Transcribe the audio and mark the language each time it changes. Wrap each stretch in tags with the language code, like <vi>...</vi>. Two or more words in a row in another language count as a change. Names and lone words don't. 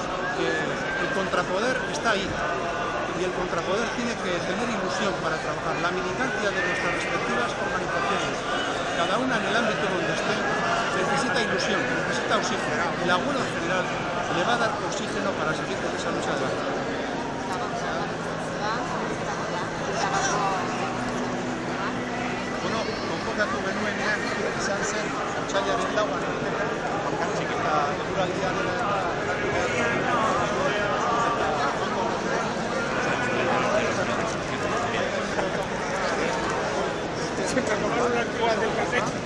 <es>El contrapoder está ahí. Y el contrapoder tiene que tener ilusión para trabajar. La militancia de nuestras respectivas organizaciones, cada una en el ámbito donde esté, necesita ilusión, necesita oxígeno. Y la huelga general le va a dar oxígeno para seguir con esa lucha adelante.</es> <eu>Bueno, konpokatu genuenean izan zen otsailaren 4an bakartzik eta eguraldia</eu> <es>Se tomaron las cubas del café.</es>